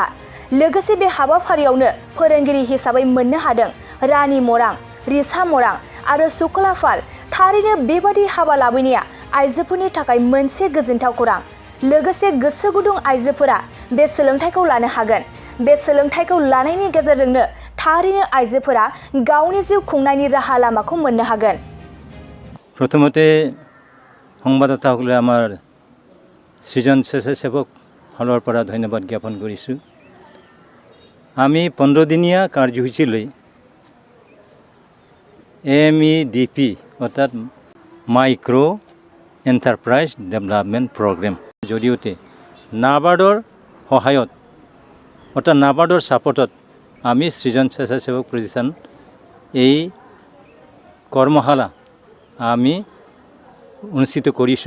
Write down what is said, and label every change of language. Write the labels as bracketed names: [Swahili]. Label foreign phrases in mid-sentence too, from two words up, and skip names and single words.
[Bodo] लोगोसे बे हाबाफारियावनो फोरोंगिरि हिसाबै मोननो हादों रानी मरां, रिचा मरां आरो सुकला पाल। थारैनो बेबादि हाबा लाबोनाया आइजोफोरनि थाखाय मोनसे गोजोनथाव खौरां। लोगोसे गोसो गुदुं आइजोफोरा बे सोलोंथाइखौ लानो हागोन। बे सोलोंथाइखौ लानायनि गेजेरजोंनो थारैनो आइजोफोरा गावनि जिउ खुंनायनि राहा लामाखौ मोननो हागोन। [Assamese] प्रथमते সংবাদদাতাসকলে আমাৰ সৃজন স্বেচ্ছাসেৱক হলৰ পৰা ধন্যবাদ জ্ঞাপন কৰিছোঁ। আমি 15 দিনীয়া কাৰ্যসূচী লৈ MEDP অৰ্থাৎ [English] micro enterprise development program [Assamese] জৰিয়তে নাবাৰ্ডৰ সহায়ত অৰ্থাৎ নাবাৰ্ডৰ ছাপোৰ্টত আমি সৃজন স্বেচ্ছাসেৱক প্ৰতিষ্ঠান এই কৰ্মশালা আমি অনুষ্ঠিত কৰিছোঁ।